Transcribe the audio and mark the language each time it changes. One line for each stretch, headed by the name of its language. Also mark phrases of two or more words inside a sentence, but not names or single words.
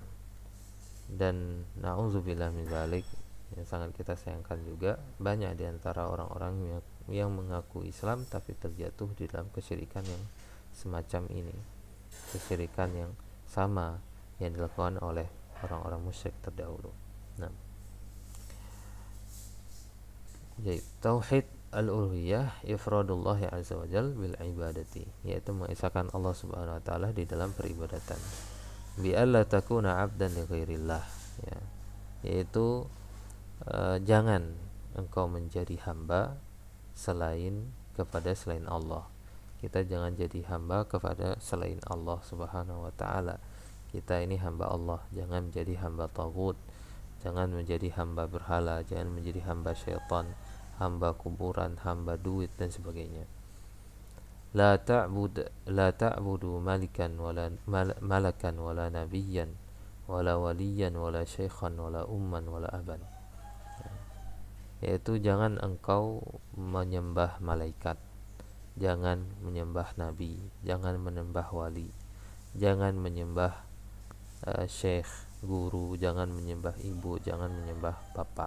Indonesian: Dan
Arabic: نعوذ بالله من ذلك,
Indonesian: yang sangat kita sayangkan juga banyak di antara orang-orang yang mengaku Islam tapi terjatuh di dalam kesyirikan yang semacam ini, kesyirikan yang sama yang dilakukan oleh orang-orang musyrik terdahulu. Nah, jadi
Arabic: توحيد الألوهية إفراد الله عز وجل بالعبادة,
Indonesian: yaitu mengesahkan Allah
Arabic: سبحانه وتعالى
Indonesian: di dalam peribadatan,
Arabic: بألا تكون عبدا لغير الله,
Indonesian: ya, yaitu jangan engkau menjadi hamba selain Allah. Kita jangan jadi hamba kepada selain Allah
Arabic: سبحانه وتعالى.
Indonesian: Kita ini hamba Allah, jangan menjadi hamba taghut, jangan menjadi hamba berhala, jangan menjadi hamba syaitan, hamba kuburan, hamba duit dan sebagainya.
Arabic: لا تعبد ملكا ولا ملكا ولا نبيا ولا وليا ولا شيخا ولا أما ولا أبا.
Indonesian: Yaitu jangan engkau menyembah malaikat, jangan menyembah nabi, jangan menyembah wali, jangan menyembah syekh, guru, jangan menyembah ibu, jangan menyembah bapak.